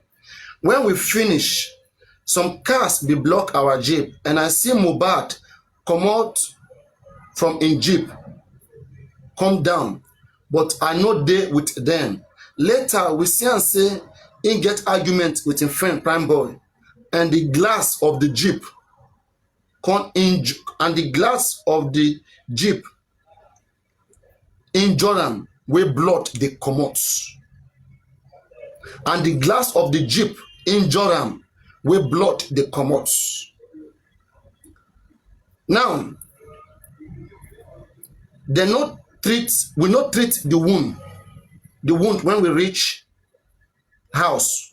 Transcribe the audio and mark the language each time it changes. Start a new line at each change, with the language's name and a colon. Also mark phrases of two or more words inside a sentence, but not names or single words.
Nigerian Pidgin: When we finish, some cars be block our Jeep and I see Mohbad come out from in Jeep, come down, but I no dey with them. Later, we see and say he get argument with him friend Prime Boy, and the glass of the Jeep come injure, and the glass of the jeep injure am, wey blood dey comot. And the glass of the jeep injure am, wey blood dey comot. Now, we no treat the wound when we reach house.